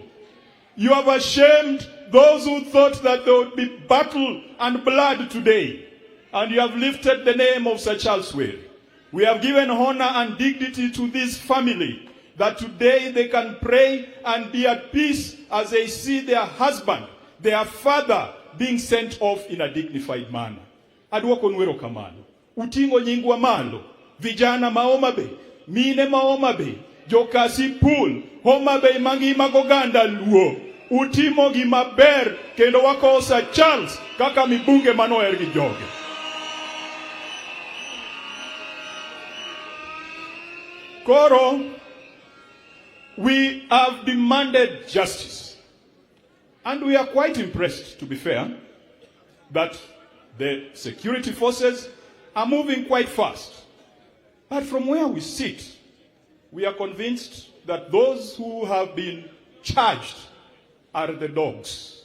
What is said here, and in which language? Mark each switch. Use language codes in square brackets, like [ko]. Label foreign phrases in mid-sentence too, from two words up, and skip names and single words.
[en] You have ashamed those who thought that there would be battle and blood today. And you have lifted the name of Sir Charles Were. We have given honor and dignity to this family, that today they can pray and be at peace as they see their husband, their father, being sent off in a dignified manner. [luo] Adwoko nwero kamano. Utingo nyingwa malo. Vijana ma Homa Bay. Mine ma Homa Bay. Joka Sipul. Homa Bay mangima goganda luo. Utimo gi maber. Kendo wako Sir Charles. Kaka mibunge manoer gi joge. Koro, [en] we have demanded justice. And we are quite impressed, to be fair, that the security forces are moving quite fast. But from where we sit, we are convinced that those who have been charged are the dogs.